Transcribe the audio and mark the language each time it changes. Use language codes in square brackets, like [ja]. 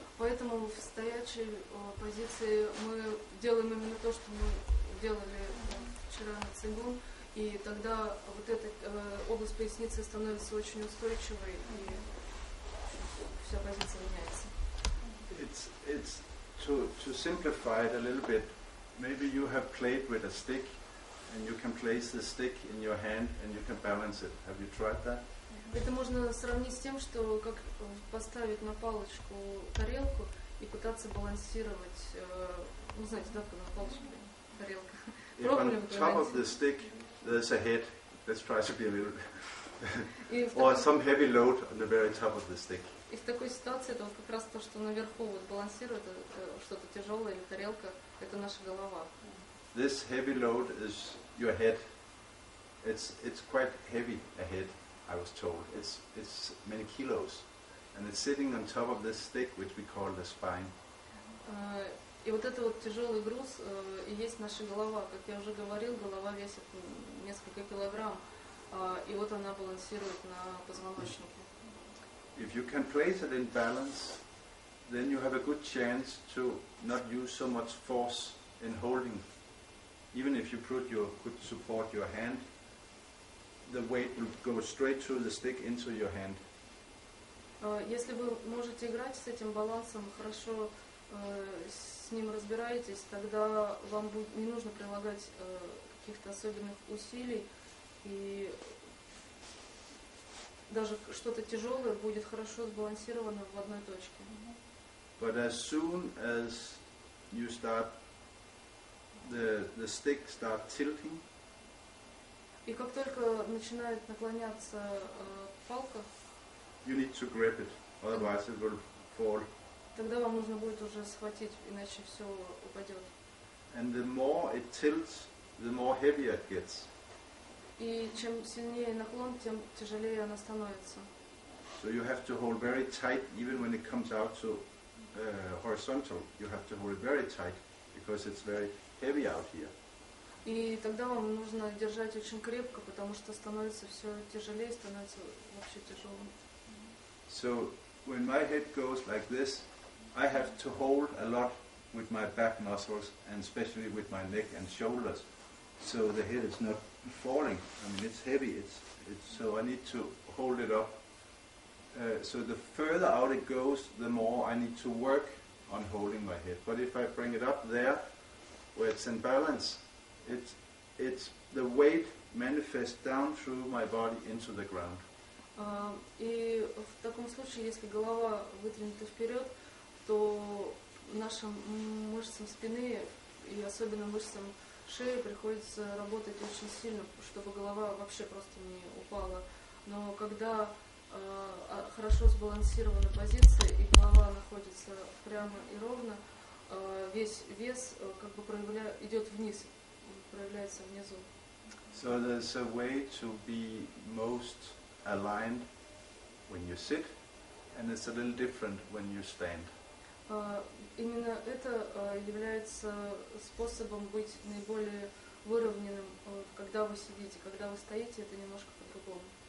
[ru] Поэтому в стоячей позиции мы делаем именно то, что мы делали вчера на цигун, и тогда вот эта область поясницы становится очень устойчивой, и вся позиция меняется. [en] It's to simplify it a little bit. Maybe you have played with a stick, and you can place the stick in your hand, and you can balance it. Have you tried that? [ru] Это можно сравнить с тем, что как поставить на палочку тарелку и пытаться балансировать, ну знаете, да, на палочке тарелка. Пробовали вы когда-нибудь? [en] On top of the stick, there's a head. Let's try to be a little or some heavy load on the very top of the stick. [ru] И в такой ситуации это вот как раз то, что наверху вот балансирует что-то тяжелое или тарелка, это наша голова. [en] This heavy load is your head. It's quite heavy a head, I was told. It's many kilos. and it's sitting on top of this stick, which we call the spine. [ru] И вот это вот тяжелый груз и есть наша голова. Как я уже говорил, голова весит несколько килограмм, и вот она балансирует на позвоночнике. [en] If you can place it in balance, then you have a good chance to not use so much force in holding. Even if you could support your hand, the weight will go straight through the stick into your hand. [ru] Если вы можете играть с этим балансом, хорошо с ним разбираетесь, тогда вам будет не нужно прилагать каких-то особенных усилий, и даже что-то тяжелое будет хорошо сбалансировано в одной точке. [en] But as soon as you start, the stick start tilting, [ru] и как только начинает наклоняться палка, [en] you need to grip it, otherwise it will fall. [ru] Тогда вам нужно будет уже схватить, иначе все упадет. [en] And the more it tilts, the more heavier it gets. [ru] И чем сильнее наклон, тем тяжелее она становится. [en] So you have to hold very tight, even when it comes out to horizontal. You have to hold it very tight because it's very heavy out here. [ru] И тогда вам нужно держать очень крепко, потому что становится все тяжелее, становится вообще тяжелым. [en] So when my head goes like this, I have to hold a lot with my back muscles and especially with my neck and shoulders, so the head is not falling. I mean, it's heavy. So I need to hold it up. So the further out it goes, the more I need to work on holding my head. But if I bring it up there, where it's in balance, it's the weight manifests down through my body into the ground. [ru] И в таком случае, если голова выдвинута вперед, то нашим мышцам спины и особенно мышцам шеи приходится работать очень сильно, чтобы голова вообще просто не упала. Но когда хорошо сбалансирована позиция и голова находится прямо и ровно, весь вес как бы идет вниз, проявляется внизу. [en] So there's a way to be most aligned when you sit, and it's a little different when you stand. [ru] Именно это является способом быть наиболее выровненным, когда вы сидите. Когда вы стоите, это немножко по-другому.